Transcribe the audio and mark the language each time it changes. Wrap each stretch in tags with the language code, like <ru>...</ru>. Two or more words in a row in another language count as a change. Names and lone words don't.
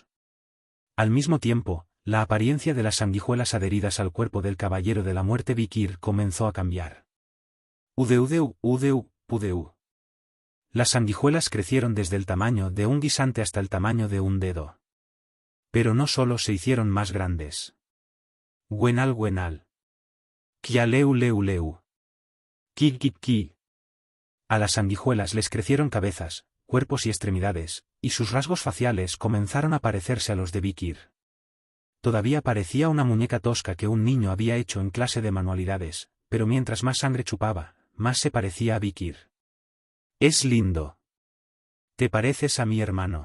<es>Al mismo tiempo, la apariencia de las sanguijuelas adheridas al cuerpo del caballero de la muerte Vikir comenzó a cambiar. Udeu, udeu, pudeu. Las sanguijuelas crecieron desde el tamaño de un guisante hasta el tamaño de un dedo. Pero no solo se hicieron más grandes. Gwenal gwenal. Kialeu leu leu. Ki ki ki. A las sanguijuelas les crecieron cabezas, cuerpos y extremidades, y sus rasgos faciales comenzaron a parecerse a los de Vikir. Todavía parecía una muñeca tosca que un niño había hecho en clase de manualidades, pero mientras más sangre chupaba, más se parecía a Vikir. Es lindo. ¿Te pareces a mi hermano?</es>